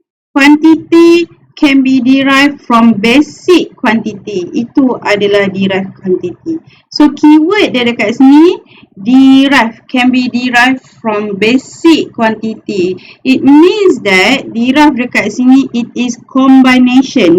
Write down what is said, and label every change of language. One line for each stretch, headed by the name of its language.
English: Quantity can be derived from basic quantity.
Malay: Itu adalah derived quantity.
English: So keyword dia
Malay: dekat sini,
English: derived, can be derived from basic quantity. It means that derived
Malay: dekat sini,
English: it is combination.